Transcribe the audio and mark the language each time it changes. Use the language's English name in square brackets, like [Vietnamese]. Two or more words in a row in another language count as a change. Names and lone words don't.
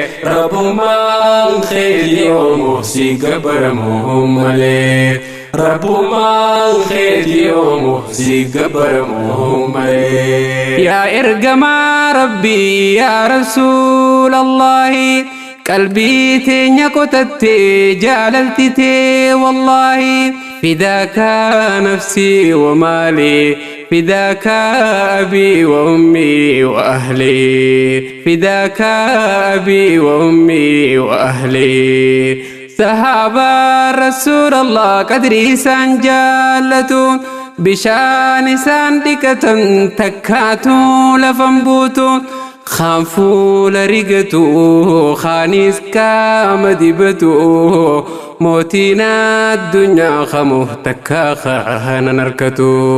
[Oromo] Rabbummaan khayri oomuuf si gabbaramu malee. Rabbummaan khayri oomuuf si gabbaramu malee. Yaa ergamaa Rabbi, yaa Rasuulallahi, qalbii teenya qotatte jaalalti tee wallaahi. [Arabic] فداك نفسي ومالي، فداك أبي وأمي وأهلي، فداك أبي وأمي وأهلي. [Oromo] Sahaaba Rasuulallah qadri isaan jaallatu, bishaan isaan dhiqatan takkaatu lafan buutu. Kan fuula rigatu, kaanis qaama dibatu, mootiin addunyaa kamu takka kaanan harkatu.